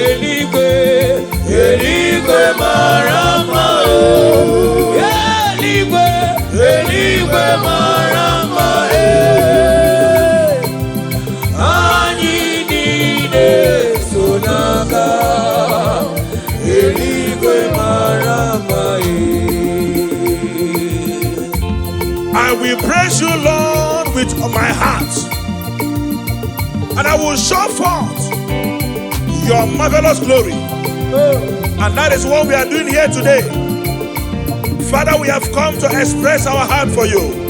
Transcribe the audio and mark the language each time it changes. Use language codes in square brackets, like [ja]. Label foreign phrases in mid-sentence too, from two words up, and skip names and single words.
[ig] Eluigwe, eluigwe mara mma, oh. Eluigwe, eluigwe mara mma, eh. Anyị niile so n'aga. Eluigwe mara mma, eh. [en] I will praise you, Lord, with my heart. And I will show forth your marvelous glory. And that is what we are doing here today. Father, we have come to express our heart for you.